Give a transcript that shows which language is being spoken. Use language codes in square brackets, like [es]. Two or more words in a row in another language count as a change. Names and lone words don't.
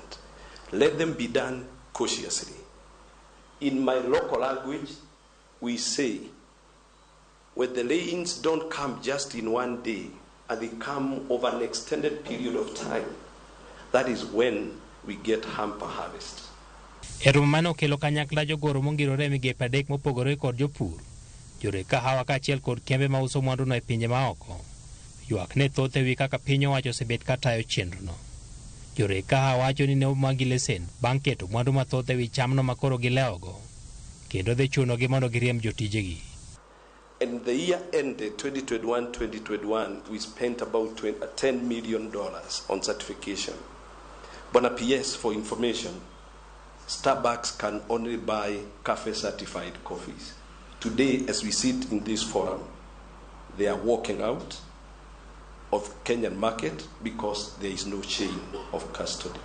[en] Let them be done cautiously. In my local language, we say, when the rains don't come just in one day, and they come over an extended period of time, that is when we get hamper harvest. [luo] Erumano kelo kanyakla jogoro mongirore migepe adek mopogore kod jopur. Jore kahawa kaachiel kod kembe mauso mwanduno e pinje maoko. Ywak ne thoth ewi kaka piny owacho osebet katayo chenrono. Jore kahawa wacho ni ne omagi lesen bang' keto mwandu mathoth ewi chamno makoro gilewogo, kendo dhi chunogi mondo giriemb jotijegi. [en] In the year ended 2021, we spent about $10 million on certification. Bona PS, for information, Starbucks can only buy cafe certified coffees. Today, as we sit in this forum, they are walking out of Kenyan market because there is no chain of custody.